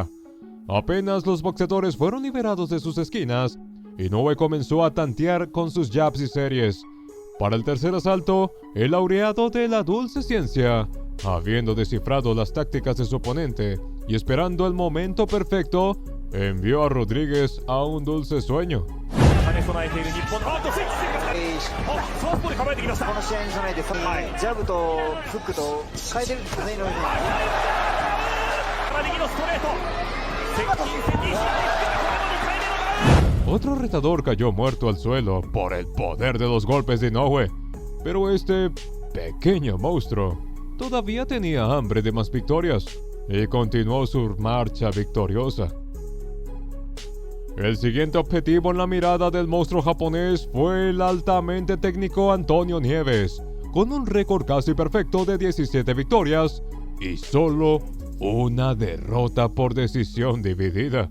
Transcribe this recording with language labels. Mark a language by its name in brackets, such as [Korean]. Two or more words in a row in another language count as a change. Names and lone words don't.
[Spanish] Apenas los boxeadores fueron liberados de sus esquinas, Inoue comenzó a tantear con sus jabs y series. Para el tercer asalto, el laureado de la dulce ciencia, habiendo descifrado las tácticas de su oponente y esperando el momento perfecto, envió a Rodríguez a un dulce sueño. [Japanese] この試合に備えて、ジャブとフックと変えてるんですかね、いろいろ。右のストレート。接近戦に。 [Spanish] Otro retador cayó muerto al suelo por el poder de los golpes de Inoue, pero este pequeño monstruo todavía tenía hambre de más victorias y continuó su marcha victoriosa. El siguiente objetivo en la mirada del monstruo japonés fue el altamente técnico Antonio Nieves, con un récord casi perfecto de 17 victorias y solo una derrota por decisión dividida.